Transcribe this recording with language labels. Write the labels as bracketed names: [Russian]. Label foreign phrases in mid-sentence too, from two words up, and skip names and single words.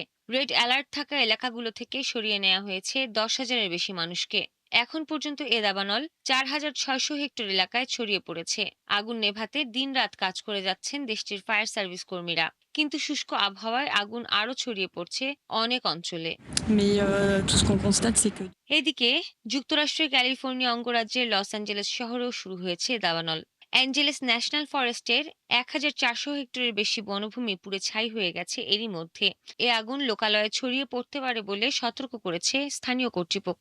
[Bangla] রেড অ্যালার্ট থাকা এলাকাগুলো থেকে সরিয়ে নেওয়া হয়েছে ১০,০০০-এর বেশি মানুষকে। এখন পর্যন্ত এ দাবানল ৪,৬০০ হেক্টর এলাকায় ছড়িয়ে পড়েছে। আগুন নেভাতে দিনরাত কাজ করে যাচ্ছেন দেশটির ফায়ার সার্ভিস কর্মীরা, কিন্তু শুষ্ক আবহাওয়ায় আগুন আরও ছড়িয়ে পড়ছে অনেক অঞ্চলে। [French] Tout ce qu'on constate, c'est que [Bangla] এদিকে যুক্তরাষ্ট্রের ক্যালিফোর্নিয়া অঙ্গরাজ্যের লস অ্যাঞ্জেলেস শহরেও শুরু হয়েছে দাবানল। অ্যাঞ্জেলেস ন্যাশনাল ফরেস্টের ১,৪০০ হেক্টরের বেশি বনভূমি পুড়ে ছাই হয়ে গেছে এরই মধ্যে। এ আগুন লোকালয়ে ছড়িয়ে পড়তে পারে বলে সতর্ক করেছে স্থানীয় কর্তৃপক্ষ।